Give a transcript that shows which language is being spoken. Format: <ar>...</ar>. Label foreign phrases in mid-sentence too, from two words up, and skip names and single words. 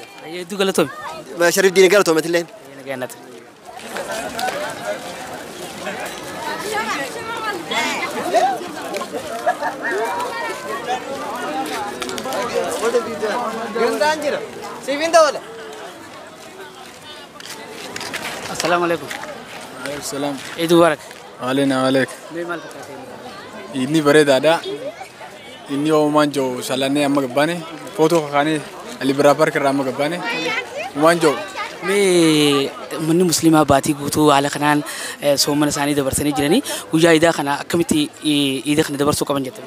<om>Hedduu galatoome. Shariif diinee galatoometillee. Gandaan jira. Siifin ta'oodha.</om> <ar>السلام عليكم. Salam. عيد مبارك. Alena alek.</ar> <om>Mee maal fakkaata? Inni bareedaadha. Inni oomaan jiru salannee amma gabbaane footoo kakaanee Ali Birraa Park irraa amma gabbaane oomaan jiru. Mee manni musliimaa baatii guutuu haala kanaan soomana isaanii dabarsanii jiranii guyyaa iidaa kana akkamitti iida kana dabarsuu qaban jettanii?</om>